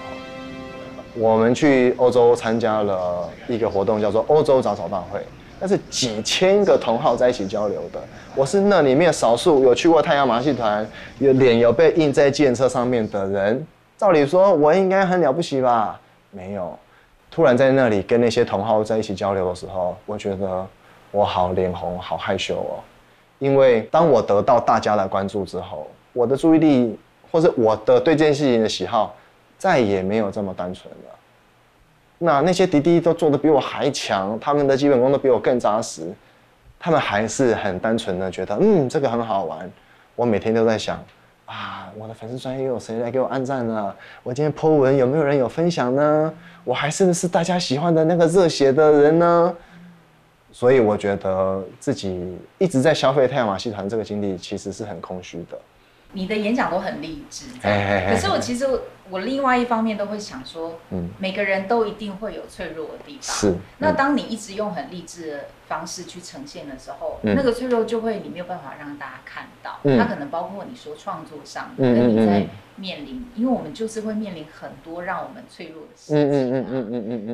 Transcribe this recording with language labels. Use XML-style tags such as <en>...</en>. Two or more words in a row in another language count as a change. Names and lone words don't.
<zh>我們去歐洲參加了一個活動，叫做歐洲早早大會，那是幾千個同好在一起交流的。我是那裡面少數有去過太陽馬戲團，臉有被印在計程車上面的人。照理說，我應該很了不起吧？沒有。突然在那裡跟那些同好在一起交流的時候，我覺得我好臉紅，好害羞哦。因為當我得到大家的關注之後，我的注意力或者我的對這件事情的喜好，再也沒有這麼單純了。那些弟弟都做得比我還強，他們的基本功都比我更扎實，他們還是很單純的覺得，這個很好玩。我每天都在想，啊，我的粉絲專頁有誰來給我按讚呢？我今天 po 文有沒有人有分享呢？我還是不是大家喜歡的那個熱血的人呢？所以我覺得自己一直在消費太陽馬戲團這個經歷，其實是很空虛的。你的演講都很勵志，可是我另外一方面都會想說，每個人都一定會有脆弱的地方。是。那當你一直用很勵志的方式去呈現的時候，那個脆弱就會你沒有辦法讓大家看到。它可能包括你說創作上，跟你在面臨，因為我們就是會面臨很多讓我們脆弱的事情。</zh>